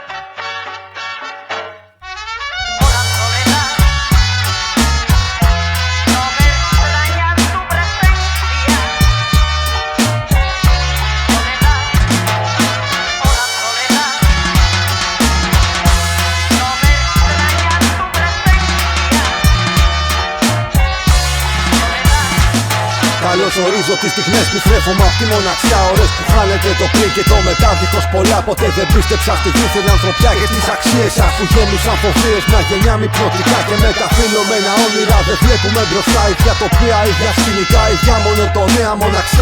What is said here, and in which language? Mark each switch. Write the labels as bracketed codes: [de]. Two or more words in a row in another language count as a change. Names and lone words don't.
[es] Hola soledad, no me extraña tu presencia. Soledad, hola soledad, no me extraña tu presencia. [el] Καλώς ορίζω τις στιγμές που στρέφομαι απ' τη μοναξιά. Ώρες που χάνεται το πριν και το μετά. Δίχως πολλά ποτέ δεν πίστεψα στη δίθεν ανθρωπιά και τις αξίες σας που γέμισαν φοβίες. Μια γενιά μη πνοτικά και μεταφύλλωμενα όνειρα. Δεν βλέπουμε μπροστά ίδια τοπία, ίδια σκηνικά, ίδια μονοτονία, μοναξιά.